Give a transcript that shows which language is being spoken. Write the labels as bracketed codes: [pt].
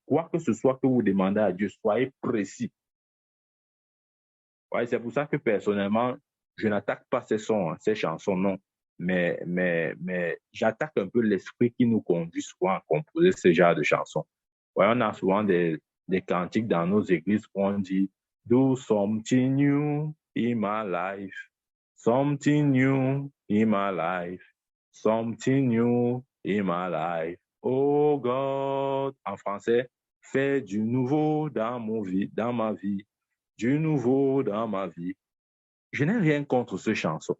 [fr] Quoi que ce soit que vous demandez à Dieu, soyez précis. Ouais, c'est pour ça que personnellement, je n'attaque pas ces sons, ces chansons, non. Mais j'attaque un peu l'esprit qui nous conduit souvent à composer ce genre de chansons. Ouais, on a souvent des cantiques dans nos églises où on dit [en] Do something new in my life. Something new in my life. Something new in my life. Oh God. [fr] En français, fais du nouveau dans ma vie. Du nouveau dans ma vie. Je n'ai rien contre ce chant.